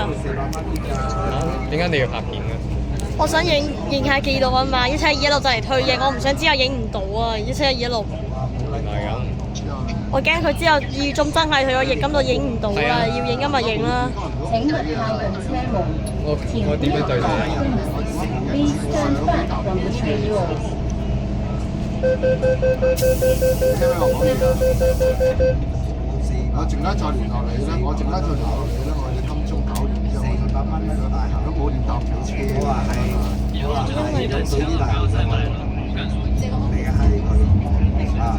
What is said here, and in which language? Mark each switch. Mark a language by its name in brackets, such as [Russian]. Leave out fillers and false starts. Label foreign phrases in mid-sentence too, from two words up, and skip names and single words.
[Cantonese] 點解你要拍片嘅？我想影下記錄啊嘛，1721就嚟退役，我唔想之後影唔到啊！1721 唔係咁。我驚佢之後2月中真係退咗役，咁就影唔到啦，要影今日影啦。請勿靠近車門，我點樣對你？ [English] Please stand back from the train door。 [Cantonese] 我陣間再聯絡你啦，我陣間再聯絡你啦，我哋今蚊一個大校，都冇點搭車。我話係呢度對啲大校生嚟嘅閪佢啊！